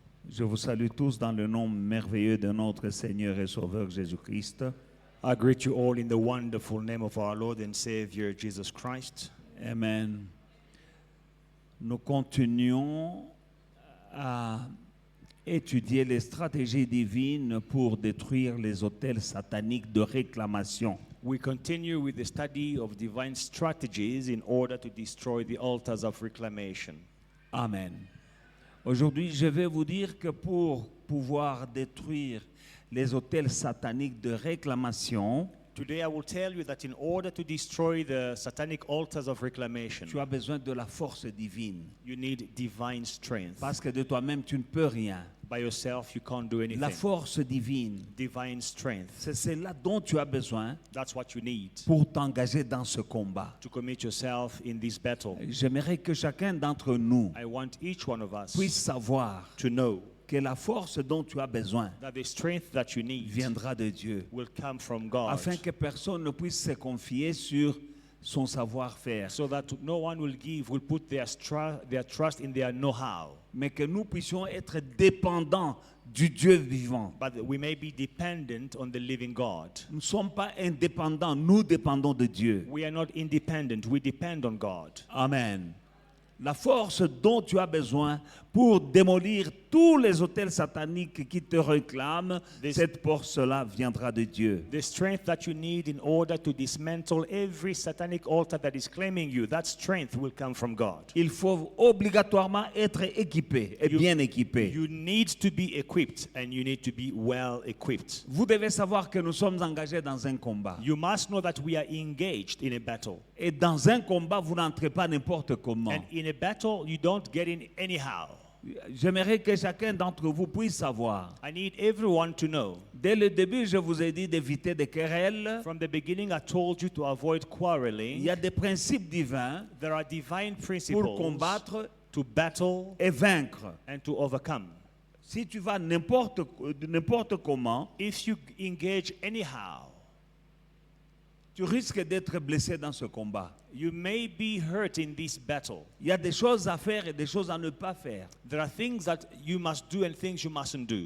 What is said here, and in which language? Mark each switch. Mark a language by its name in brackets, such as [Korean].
[French] Je vous salue tous dans le nom merveilleux de notre Seigneur et Sauveur Jésus-Christ. [English] I greet you all in the wonderful name of our Lord and Savior Jesus Christ. Amen. [French] Nous continuons à étudier les stratégies divines pour détruire les autels sataniques de réclamation. [English] We continue with the study of divine strategies in order to destroy the altars of reclamation. Amen. [French] Aujourd'hui, je vais vous dire que pour pouvoir détruire les autels sataniques de réclamation, [English] Today I will tell you that in order to destroy the satanic altars of reclamation, [French] tu as besoin de la force divine. [English] you need divine strength. [French] Parce que de toi-même, tu ne peux rien. [English] By yourself, you can't do anything. [French] La force divine, [English] Divine strength. [French] c'est cela dont tu as besoin [English] That's what you need [French] pour t'engager dans ce combat. [English] to commit yourself in this battle. [French] J'aimerais que chacun d'entre nous [English] I want each one of us [French] puisse savoir [English] to know [French] que la force dont tu as besoin [English] that the strength that you need [French] viendra de Dieu, [English] will come from God, [French] afin que personne ne puisse se confier sur son savoir-faire, [English] so that no one will put their trust in their know-how, [French] mais que nous puissions être dépendants du Dieu vivant. [English] but we may be dependent on the living God. [French] Nous ne sommes pas indépendants, nous dépendons de Dieu. [English] We are not independent, we depend on God. Amen. [French] La force dont tu as besoin pour démolir tous les autels sataniques qui te réclament, cette force-là viendra de Dieu. [English] The strength that you need in order to dismantle every satanic altar that is claiming you, that strength will come from God. [French] Il faut obligatoirement être équipé et bien équipé. [English] You need to be equipped, and you need to be well equipped. [French] Vous devez savoir que nous sommes engagés dans un combat. [English] You must know that we are engaged in a battle. [French] Et dans un combat, vous n'entrez pas n'importe comment. [English] And in a battle, you don't get in anyhow. [French] J'aimerais que chacun d'entre vous puisse savoir. [English] I need everyone to know. [French] Dès le début, je vous ai dit d'éviter des querelles. [English] From the beginning, I told you to avoid [French] Il [English] quarreling. [French] y a des principes divins [English] There are divine [French] pour [English] principles [French] combattre [English] to battle [French] et vaincre. [English] and to overcome. [French] Si tu vas n'importe comment, [English] If you engage anyhow, [French] tu risques d'être blessé dans ce combat. [English] you may be hurt in this battle. [French] Il y a des choses à faire et des choses à ne pas faire. [English] There are things that you must do and things you mustn't do.